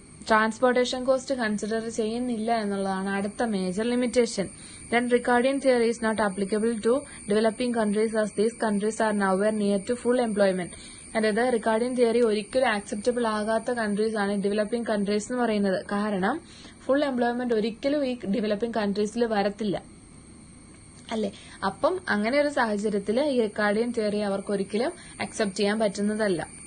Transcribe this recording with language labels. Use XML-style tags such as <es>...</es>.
<en>Transportation cost consider</en> <ml>ചെയ്യുന്നില്ല എന്നുള്ളതാണ് അടുത്ത major limitation.</ml> <en>Then Ricardian theory is not applicable to developing countries as these countries are nowhere near to full employment.</en> <ml>അതായത് Ricardian theory ഒരിക്കലും acceptable ആകാത്ത countries ആണ് developing countries എന്ന് പറയുന്നത്. കാരണം ഫുൾ എംപ്ലോയ്മെന്റ് ഒരിക്കലും ഈ ഡെവലപ്പിംഗ് കൺട്രീസിൽ വരത്തില്ല. അല്ലെ? അപ്പം അങ്ങനെ ഒരു സാഹചര്യത്തിൽ ഈ റിക്കാർഡിയൻ തിയറി അവർക്ക് ഒരിക്കലും അക്സെപ്റ്റ് ചെയ്യാൻ പറ്റുന്നതല്ല.</ml>